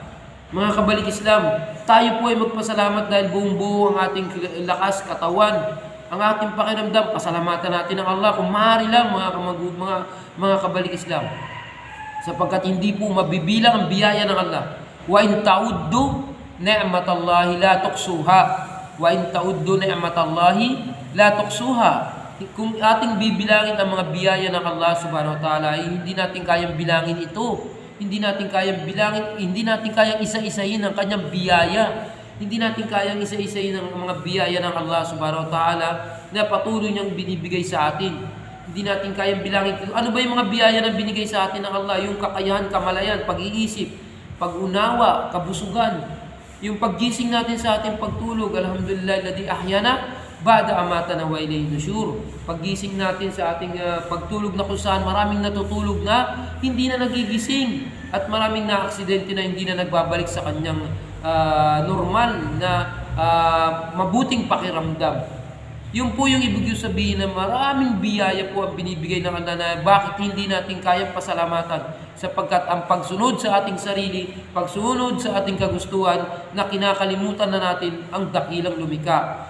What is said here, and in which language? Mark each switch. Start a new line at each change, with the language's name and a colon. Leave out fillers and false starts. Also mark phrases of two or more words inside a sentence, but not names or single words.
Filipino: Mga kabalik Islam, tayo po ay magpasalamat dahil buong-buo ang ating lakas, katawan, ang ating pakiramdam. Pasalamatan natin ang Allah kung maaari lang, mga kabalik Islam. Sapagkat hindi po mabibilang ang biyaya ng Allah.
Arabic: وإن تعدوا نعمة الله لا تحصوها. وإن تعدوا نعمة الله لا تحصوها.
Filipino: Kung ating bibilangin ang mga biyaya ng Allah
Arabic: سبحانه وتعالى,
Filipino: hindi natin kayang bilangin ito. Hindi natin kayang bilangin, hindi natin kayang isa-isahin ang kanyang biyaya. Hindi natin kayang isa-isahin ang mga biyaya ng Allah
Arabic: سبحانه وتعالى
Filipino: na patuloy niyang binibigay sa atin. Hindi natin kayang bilangin. Ano ba yung mga biyaya na binigay sa atin ng Allah? Yung kakayahan, kamalayan, pag-iisip, pag-unawa, kabusugan. Yung paggising natin sa ating pagtulog,
Arabic: الحمد لله الذي أحيانا بعد أماتنا وإليه النشور.
Filipino: Paggising natin sa ating pagtulog na kung saan maraming natutulog na hindi na nagigising at maraming na-aksidente na hindi na nagbabalik sa kanyang normal na mabuting pakiramdam. Yun po yung ibig sabihin na maraming biyaya po ang binibigay ng Allah na bakit hindi natin kayang pasalamatan, sapagkat ang pagsunod sa ating sarili, pagsunod sa ating kagustuhan, na kinakalimutan na natin ang dakilang lumikha.